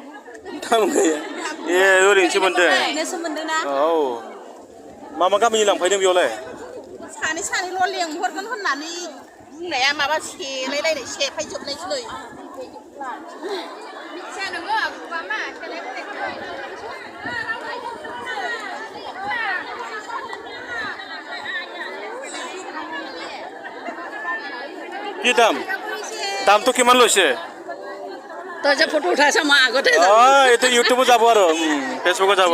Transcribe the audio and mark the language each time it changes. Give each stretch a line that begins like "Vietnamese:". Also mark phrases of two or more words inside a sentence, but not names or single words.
Bodo: दाम गैया ए ओरैनोसो मोनदों औ मा मा गामिनि लांफैदों बेयावलाय सानै सानैल' लेंहरगोन होननानै बुंनाया माबा सेलायलायनाय सेफायजोबनायसै मिथिया नोङो आबुबा मा
Assamese: কি দাম দামটো কিমান লৈছে তই যে ফটো উঠাইছ মই আগতে এইটো ইউটিউবত যাব আৰু ফেচবুকত যাব